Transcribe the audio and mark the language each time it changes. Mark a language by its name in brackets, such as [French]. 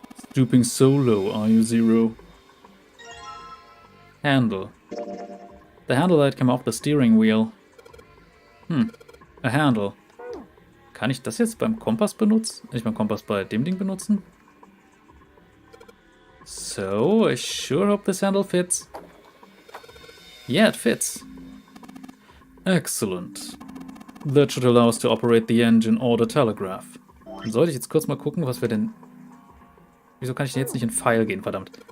[English] Stooping so low, are you, Zero? Handle. The handle light came off the steering wheel. A handle. [German] Kann ich das jetzt beim Kompass benutzen? Nicht beim Kompass, bei dem Ding benutzen? [English] So, I sure hope this handle fits. Yeah, it fits. Excellent. That should allow us to operate the engine or the telegraph. [German] Dann sollte ich jetzt kurz mal gucken, was wir denn... Wieso kann ich denn jetzt nicht in File gehen, verdammt?